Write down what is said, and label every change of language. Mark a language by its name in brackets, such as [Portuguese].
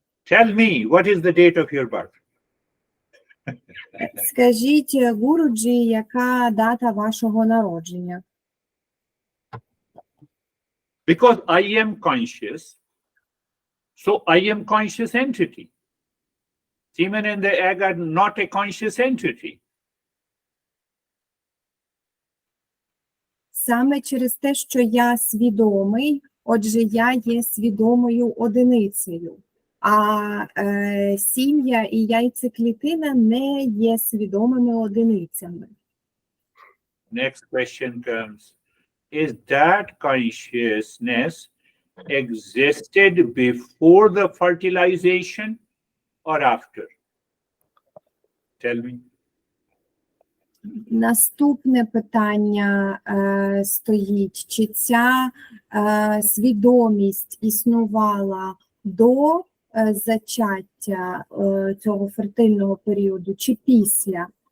[English] Tell me, what is the date of your birth? [Ukrainian] Скажіть, Гуруджі, яка дата вашого народження? [English] Because I am conscious, so I am conscious entity. Semen and the egg are not a conscious entity. [Ukrainian] Саме через те, що я свідомий, отже, я є свідомою одиницею, а сім'я і яйцеклітина не є свідомими одиницями. [English] Next question comes. Is that consciousness existed before the fertilization or after? Tell me. [Ukrainian] Наступне питання стоїть, чи ця свідомість існувала до зачаття цього фертильного періоду, чи після?